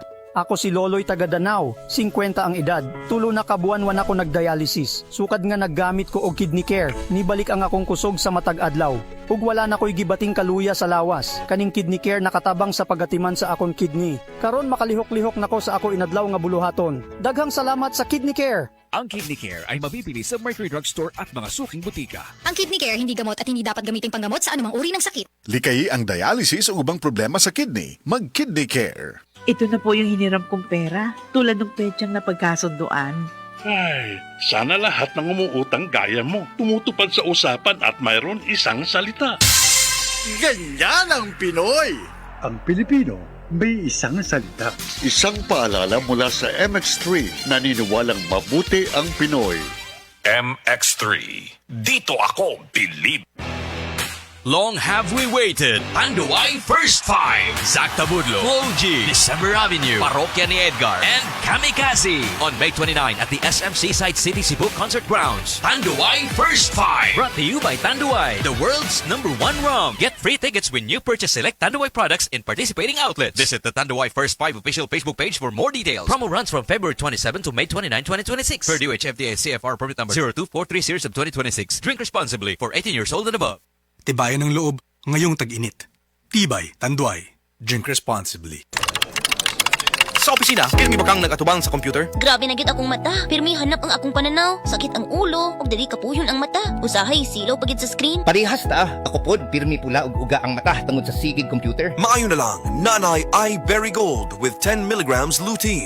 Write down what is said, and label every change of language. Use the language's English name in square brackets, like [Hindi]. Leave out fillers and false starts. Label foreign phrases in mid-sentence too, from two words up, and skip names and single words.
[Cebuano] Ako si Loloy taga Danau, 50 ang edad. Tulo na kabuan ako nagdialysis. Sukad nga naggamit ko og Kidney Care. Nibalik ang akong kusog sa matag adlaw. Ug wala na ko'y gibating kaluya sa lawas. Kaning Kidney Care nakatabang sa pagatiman sa akong kidney. Karon makalihok-lihok nako sa ako inadlaw nga buluhaton. Daghang salamat sa Kidney Care. [Filipino] Ang Kidney Care ay mabibili sa Mercury Drugstore at mga suking butika. Ang Kidney Care hindi gamot at hindi dapat gamitin panggamot sa anumang uri ng sakit. [Cebuano] Likayi ang dialysis o ubang problema sa kidney. Mag-Kidney Care. [Filipino] Ito na po yung hiniram kong pera, tulad ng petsang na pagkasunduan. Ay, sana lahat ng umuutang gaya mo. Tumutupad sa usapan at mayroon isang salita. Ganyan ang Pinoy! Ang Pilipino may isang salita. Isang paalala mula sa MX3, naniniwalang mabuti ang Pinoy. MX3. Dito ako bilib. [English] Long have we waited. Tanduay First Five. Zach Tabudlo, Flo G, December Avenue, Parokya ni Edgar, and Kamikaze on May 29 at the SM Seaside City Cebu Concert Grounds. Tanduay First Five. Brought to you by Tanduay, the world's #1 rum. Get free tickets when you purchase select Tanduay products in participating outlets. Visit the Tanduay First Five official Facebook page for more details. Promo runs from February 27 to May 29, 2026. Per DOH FDA CFR permit number 0243 series of 2026. Drink responsibly for 18 years old and above. [Filipino] Tibayan ng loob ngayong tag-init. Tibay, Tanduay. [English] Drink responsibly. [Cebuano] Sa opisina, pirmi ba kang nagatubang sa computer? Grabe na gid akong mata. Pirmi hanap ang akong pananaw. Sakit ang ulo, ug dili kapuyon ang mata. Usahay silaw pagid sa screen. Parehas ta. Ako pod, pirmi pula ug uga ang mata tungod sa sigid computer. Maayo na lang, Nanay iBerry Gold [English] with 10 milligrams lutein.